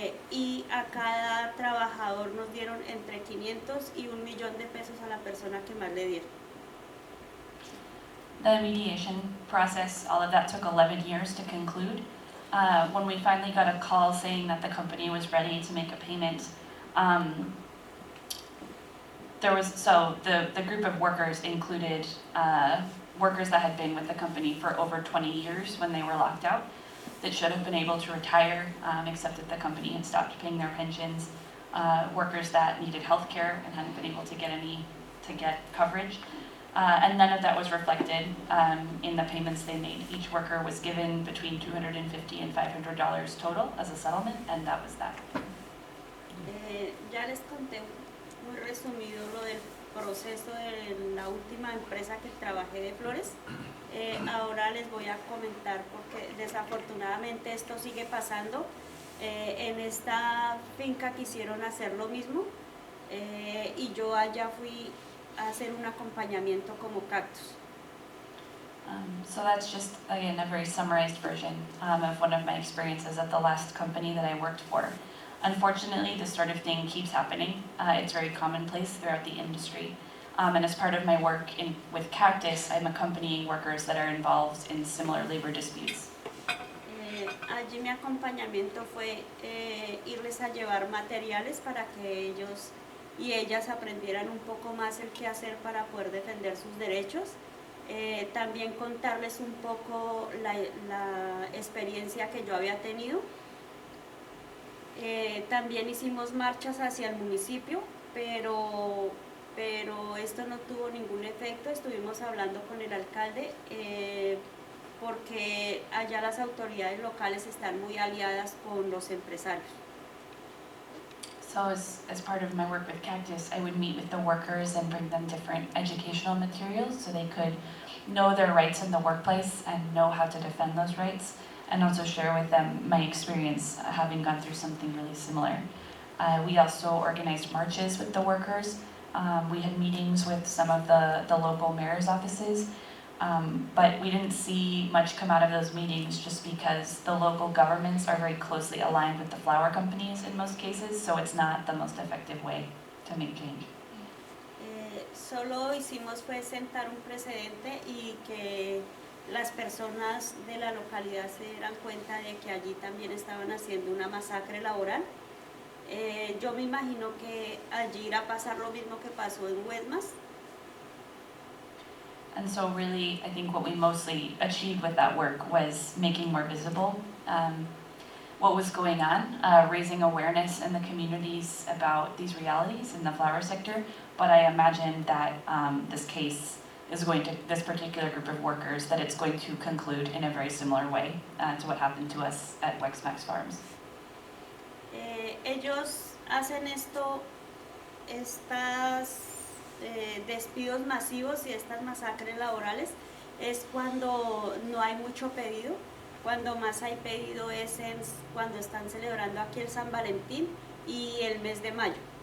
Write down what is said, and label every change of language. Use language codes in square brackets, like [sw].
[es] Y a cada trabajador nos dieron entre 500 y $1 millón a la persona que más le dieron. [en] The mediation process, all of that took 11 years to conclude. When we finally got a call saying that the company was ready to make a payment, the group of workers included workers that had been with the company for over 20 years when they were locked out, that should have been able to retire, except that the company had stopped paying their pensions, workers that needed health care and hadn't been able to get coverage. And none of that was reflected in the payments they made. Each worker was given between $250 and $500 total as a settlement, and that was that. [es] Ya les conté muy resumido lo del proceso de la última empresa que trabajé de flores. Ahora les voy a comentar porque desafortunadamente esto sigue pasando. En esta finca quisieron hacer lo mismo y yo allá fui a hacer un acompañamiento como cactus. [en] So that's just, again, a very summarized version of one of my experiences at the last company that I worked for. Unfortunately, this sort of thing keeps happening. It's very commonplace throughout the industry. And as part of my work with Cactus, I'm accompanying workers that are involved in similar labor disputes. [es] Allí mi acompañamiento fue irles a llevar materiales para que ellos y ellas aprendieran un poco más el qué hacer para poder defender sus derechos. También contarles un poco la experiencia que yo había tenido. También hicimos marchas hacia el municipio, pero esto no tuvo ningún efecto. Estuvimos hablando con el alcalde porque allá las autoridades locales están muy aliadas con los empresarios. [en] So as part of my work with Cactus, I would meet with the workers and bring them different educational materials so they could know their rights in the workplace and know how to defend those rights, and also share with them my experience having gone through something really similar. We also organized marches with the workers. We had meetings with some of the local mayor's offices, but we didn't see much come out of those meetings just because the local governments are very closely aligned with the flower companies in most cases, so it's not the most effective way to make change. [es] Solo hicimos fue sentar un precedente y que las personas de la localidad se dieran cuenta de que allí también estaban haciendo una masacre laboral. Yo me imagino que allí irá a pasar lo mismo que pasó en Huesmas. [en] And so really, I think what we mostly achieved with that work was making more visible what was going on, raising awareness in the communities about these realities in the flower sector. But I imagine that this case this particular group of workers, that it's going to conclude in a very similar way to what happened to us at Wexmax Farms. [es] Ellos hacen estas despidos masivos y estas masacres laborales es cuando no hay mucho pedido. Cuando más hay pedido es cuando están celebrando aquí el San Valentín y el mes de mayo.